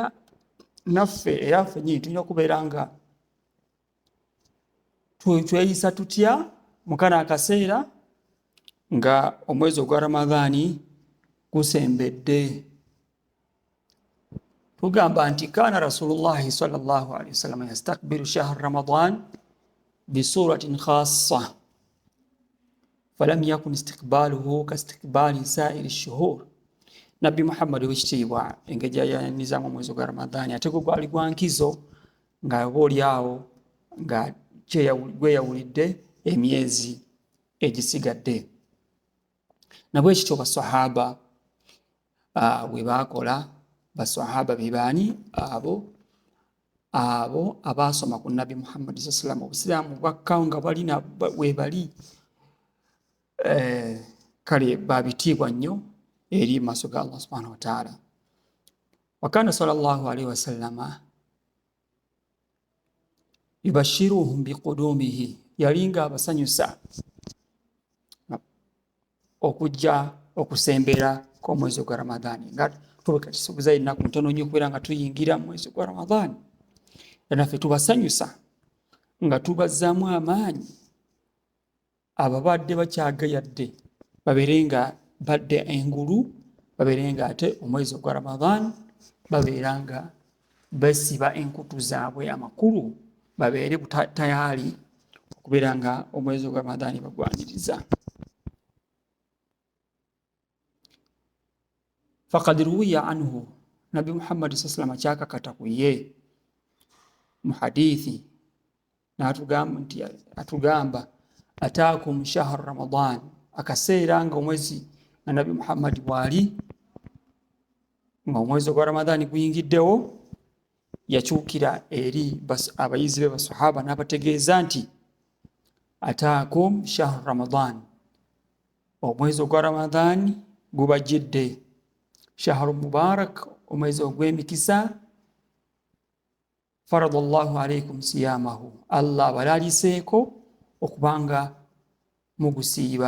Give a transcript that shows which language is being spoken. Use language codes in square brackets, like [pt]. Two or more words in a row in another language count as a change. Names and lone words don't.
[lg] Naffe era ffennyini tulina okubeera nga tweyisa tutya mu kano akaseera nga omwezi ogwa Ramadhaani gusembedde. Tugamba nti [ar] كان رسول الله صلى الله عليه وسلم يستقبل شهر رمضان بصورة خاصة فلم يكن استقباله كاستقبال سائر الشهور. [lg] Nabbi Muhammad w'ekitiibwa engeri yayanizaamu omwezi ogwa Ramadhaani ate gwe gwali gwa nkizo nga oboolyawo nga gweyawulidde emyezi egisigadde. Nabwe ekityo basahaba bwe baakola. Basahaba be baani? Abo abaasoma ku Nabbi Muhammad [ar] صلى الله عليه وسلم. [lg] Obusiraamu bwakkawo nga balina weebali, kale babitiibwa nnyo eri maaso ga Allah [ar] سبحانه وتعالى. وكان صلى الله عليه وسلم يبشرهم بقدومه, [lg] yalinga abasanyusa okujja okusembera kw'omwezi gwa Ramadhaani. Nga tuleka kisuubiza ennaku ntono nnyo okubeera nga tuyingira mu mwezi gwa Ramadhaani. Naffe tubasanyusa nga tubazzaamu amaanyi ababadde bakyagayadde babeere nga badde engulu, babeere nga ate omwezi gwa Ramadhaani babeera nga basiba enkutu zaabwe amakulu, babeere tayaali okubeera nga omwezi gwa Ramadhaani bagwaniriza. [ar] فقد روي عنه نبي محمد صلى الله عليه وسلم [lg] kyakakata ku ye mu hadithi atugamba [ar] أتاكم شهر رمضان, [lg] akaseera nga omwezi nga Nabi Muhammad bwali nga omwezi gwa Ramadhaani guyingiddewo, yakyukira eri abayizi be basahaba n'abategeeza nti [ar] أتاكم شهر رمضان, [lg] omwezi gwa Ramadhaani gubajjidde, [ar] شهر مبارك, [lg] omwezi ogw'emikisa, [ar] فرض الله عليكم صيامه, [lg] Allah abalaliseeko okubanga mugusiiba.